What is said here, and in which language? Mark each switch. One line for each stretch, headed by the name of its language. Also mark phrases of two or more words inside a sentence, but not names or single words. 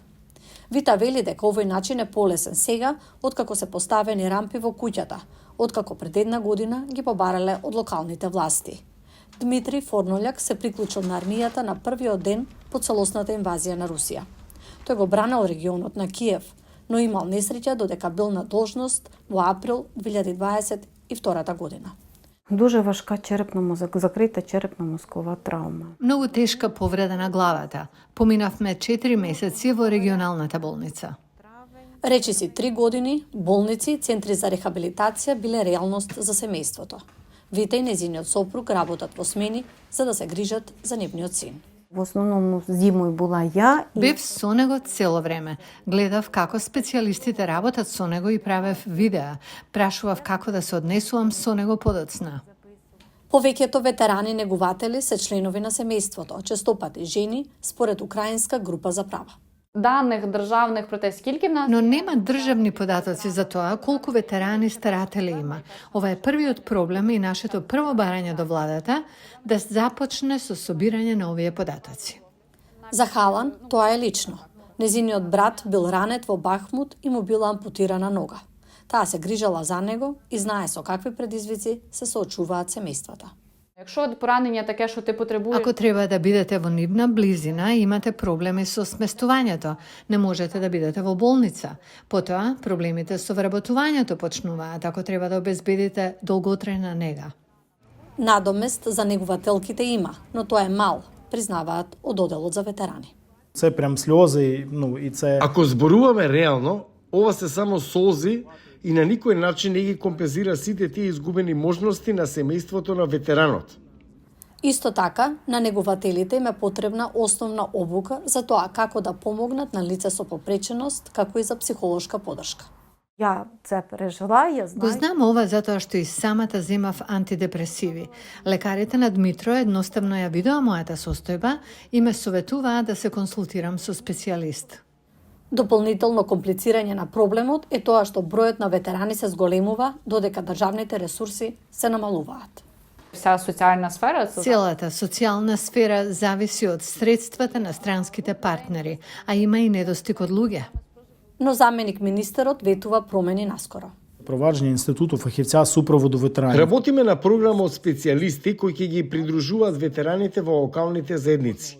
Macedonian: Вита вели дека овој начин е полесен сега, откако се поставени рампи во куќата, откако пред 1 година ги побарале од локалните власти. Дмитри Форнољак се приклучил на армијата на првиот ден по целосната инвазија на Русија. Тој го бранел регионот на Киев, но имал несреќа додека бил на должност во април 2022 година.
Ukrainian: Дуже важка закрита черепно-мозкова травма.
Macedonian: Многу тешка повреда на главата. Поминавме 4 месеци во регионалната болница. Речиси 3 години, болници и центри за рехабилитација биле реалност за семејството. Вита и незиниот сопруг работат во смени за да се грижат за нивниот син.
Russian: В основном
Ukrainian: зимој була ја.
Macedonian: Бев со него цело време. Гледав како специјалистите работат со него и правев видеа. Прашував како да се однесувам со него подоцна. Повеќето ветерани негуватели се членови на семејството, честопати жени, според украинска група за права.
Ukrainian: Даних державних про те, скільки в нас...
Macedonian: Но нема државни податоци за тоа колку ветерани старатели има. Ова е првиот проблем и нашето прво барање до владата да започне со собирање на овие податоци. За Халан тоа е лично. Незиниот брат бил ранет во Бахмут и му била ампутирана нога. Таа се грижала за него и знае со какви предизвици се соочуваат семејствата.
Ukrainian: Якщо поранення таке, що ти потребуєш...
Macedonian: Ако треба да бидете во нивна близина, имате проблеми со сместувањето. Не можете да бидете во болница. Потоа, проблемите со вработувањето почнуваат, ако треба да обезбедите долготрајна нега. Надомест за негувателките има, но тоа е мал, признаваат од одделот за ветерани.
Ukrainian: Це прям сльози, и це...
Macedonian: Ако зборуваме реално, ова се само солзи и на никој начин не ги компензира сите тие изгубени можности на семејството на ветеранот. Исто така, на негувателите им е потребна основна обука за тоа како да помогнат на лице со попреченост, како и за психолошка подршка.
Ukrainian: Я це пережила, я
Macedonian: Го
Ukrainian: знаю.
Macedonian: знам ова затоа што и самата земав антидепресиви. Лекарите на Дмитро едноставно ја видоа мојата состојба и ме советуваа да се консултирам со специјалист. Дополнително комплицирање на проблемот е тоа што бројот на ветерани се зголемува додека државните ресурси се намалуваат.
Ukrainian: Вся соціальна сфера... це...
Macedonian: Целата социјална сфера зависи од средствата на странските партнери, а има и недостиг од луѓе. Но заменик министерот ветува промени наскоро.
Ukrainian: Проваджање институту фахивця супроводу ветерани.
Macedonian: Работиме на програма од специјалисти кои ќе ги придружуваат ветераните во локалните заедници.